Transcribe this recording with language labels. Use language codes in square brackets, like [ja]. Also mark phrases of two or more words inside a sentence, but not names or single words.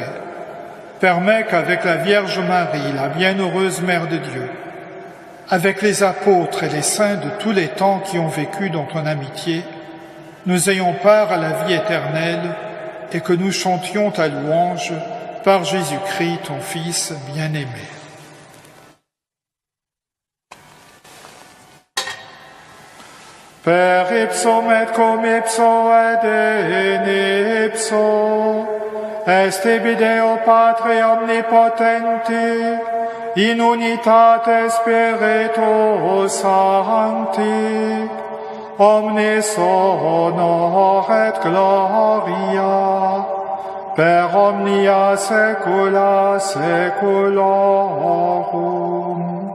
[fr] Permets qu'avec la Vierge Marie, la bienheureuse Mère de Dieu, avec les apôtres et les saints de tous les temps qui ont vécu dans ton amitié, nous ayons part à la vie éternelle et que nous chantions ta louange par Jésus-Christ, ton Fils bien-aimé. [la] Per ipsum et cum ipso et in ipso, est Deo Patre omnipotenti, in unitate Spiritus Sancti, omnis honor et gloria, per omnia saecula saeculorum.